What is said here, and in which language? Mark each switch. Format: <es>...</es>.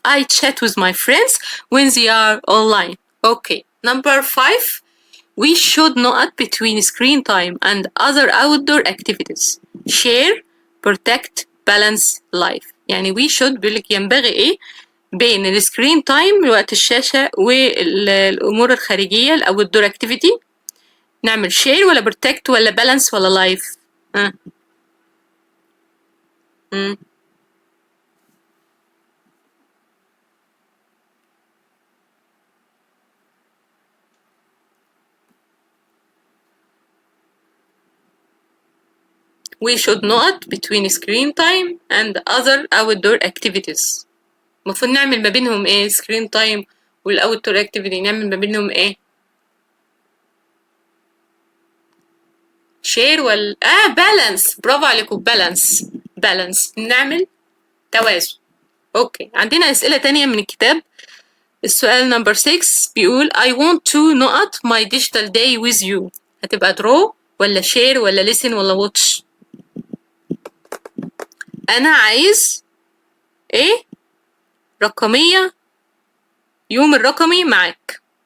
<en>I chat with my friends when they are online. Okay. Number 5. We should not between screen time and other outdoor activities. Share, protect, balance life.</en> <ar>يعني</ar> <en>we should</en> <ar>بيقولك ينبغي ايه بين السكرين تايم وقت الشاشة والأمور الخارجية الأوتدور اكتيفيتي. نعمل شير ولا بروتكت ولا بالانس ولا لايف؟</ar> <en>We should not between screen time and other outdoor activities.</en> <ar>المفروض نعمل ما بينهم ايه؟</ar> <en>screen time</en> <ar>والاوتدور activity نعمل ما بينهم ايه؟ شير ولا بالانس. برافو عليكم. بالانس نعمل توازن. اوكي عندنا اسئله تانية من الكتاب. السؤال نمبر 6 بيقول</ar> <en>I want to نقط my digital day with you.</en> <ar>هتبقى draw ولا share ولا listen ولا watch؟ انا عايز ايه؟ رقميه، يوم الرقمي معاك.</ar>